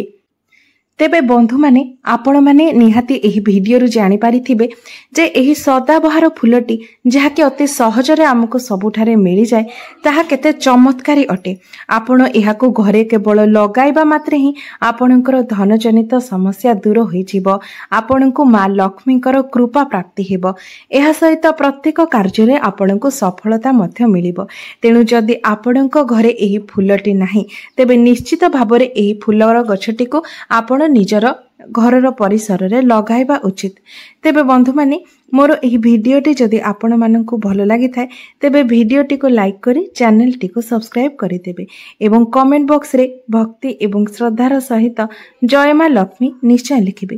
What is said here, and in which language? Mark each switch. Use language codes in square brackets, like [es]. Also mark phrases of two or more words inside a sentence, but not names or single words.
[or] ତେବେ ବନ୍ଧୁ ମାନେ ଆପଣ ମାନେ ନିହାତି ଏହି ଭିଡିଓରୁ ଜାଣି ପାରିଥିବେ ଯେ ଏହି ସଦାବାହାର ଫୁଲଟି ଯାହାକି ଅତି ସହଜରେ ଆମକୁ ସବୁଠାରେ ମିଳି ଯାଏ ତାହା କେତେ ଚମତ୍କାରୀ ଅଟେ। ଆପଣ ଏହାକୁ ଘରେ କେବଳ ଲଗାଇବା ମାତ୍ରେ ହିଁ ଆପଣଙ୍କର ଧନ ଜନିତ ସମସ୍ୟା ଦୂର ହୋଇ ଯିବ, ଆପଣଙ୍କୁ ମା ଲକ୍ଷ୍ମୀଙ୍କର କୃପା ପ୍ରାପ୍ତି ହେବ। ଏହା ସହିତ ପ୍ରତ୍ୟେକ କାର୍ଯ୍ୟରେ ଆପଣଙ୍କୁ ସଫଳତା ମଧ୍ୟ ମିଳିବ। ତେଣୁ ଯଦି ଆପଣଙ୍କ ଘରେ ଏହି ଫୁଲଟି ନାହିଁ ତେବେ ନିଶ୍ଚିତ ଭାବରେ ଏହି ଫୁଲର ଗଛଟିକୁ ଆପଣ ନିଜର ଘରର ପରିସରରେ ଲଗାଇବା ଉଚିତ। ତେବେ ବନ୍ଧୁ ମାନେ ମୋର ଏହି ଭିଡିଓଟି ଯଦି ଆପଣ ମାନଙ୍କୁ ଭଲ ଲାଗିଥାଏ ତେବେ ଭିଡିଓଟିକୁ ଲାଇକ କରି ଚ୍ୟାନେଲଟିକୁ ସବସ୍କ୍ରାଇବ କରି ଦେବେ ଏବଂ [en] comment box [or] ରେ ଭକ୍ତି ଏବଂ ଶ୍ରଦ୍ଧାର ସହିତ ଜୟ ମା ଲକ୍ଷ୍ମୀ ନିଶ୍ଚୟ ଲେଖିବେ।